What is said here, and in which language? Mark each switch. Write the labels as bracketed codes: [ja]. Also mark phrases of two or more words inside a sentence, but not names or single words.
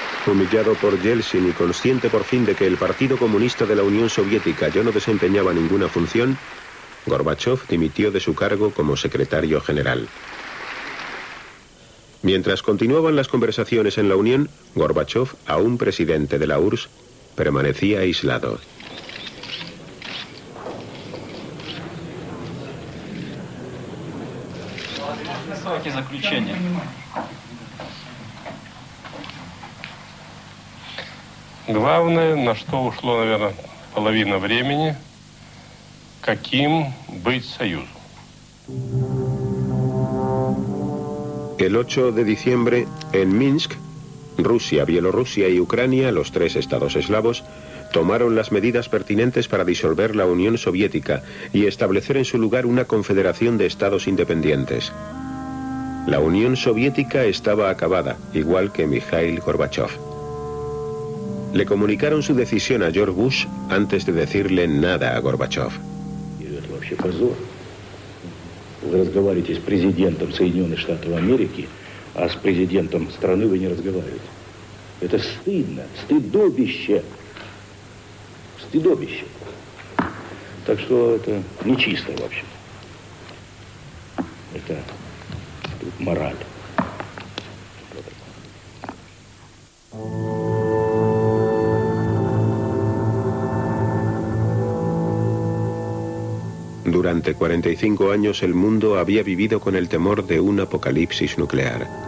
[es] Humillado por Yeltsin y consciente por fin de que el Partido Comunista de la Unión Soviética ya no desempeñaba ninguna función, Gorbachov dimitió de su cargo como secretario general. Mientras continuaban las conversaciones en la Unión, Gorbachov, aún presidente de la URSS, permanecía aislado. [ru] Главное, на что ушло, наверное, половина времени, каким быть союзом. [es] El 8 de diciembre, en Minsk, Rusia, Bielorrusia y Ucrania, los tres estados eslavos, tomaron las medidas pertinentes para disolver la Unión Soviética y establecer en su lugar una confederación de estados independientes. La Unión Soviética estaba acabada, igual que Mikhail Gorbachov. Le comunicaron su decisión a George Bush antes de decirle nada a Gorbachov. [ru] Вы разговариваете с президентом Соединенных Штатов Америки, а с президентом страны вы не разговариваете. Это стыдно, стыдобище. Стыдобище. Так что это нечисто вообще. Это мораль. [es] Durante 45 años el mundo había vivido con el temor de un apocalipsis nuclear.